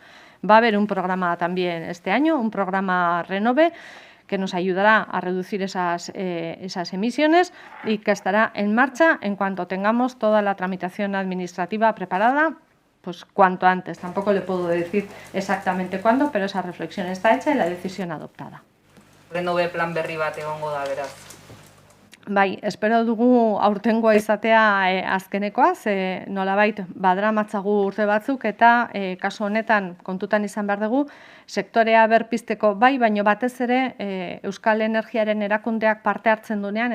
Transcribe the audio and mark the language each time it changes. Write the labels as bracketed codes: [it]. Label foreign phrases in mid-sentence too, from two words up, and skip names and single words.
[es] Va a haber un programa también este año, un programa Renove, que nos ayudará a reducir esas emisiones y que estará en marcha en cuanto tengamos toda la tramitación administrativa preparada, pues cuanto antes. Tampoco le puedo decir exactamente cuándo, pero esa reflexión está hecha y la decisión adoptada. [eu] Renove plan berri bat egongo da, beraz. Bai, espero dugu aurtengoa izatea azkenekoa, ze nolabait badramatzagu urte batzuk eta kasu honetan kontutan izan behar dugu, sektorea berpizteko baino batez ere Euskal Energiaren erakundeak parte hartzen duenean eta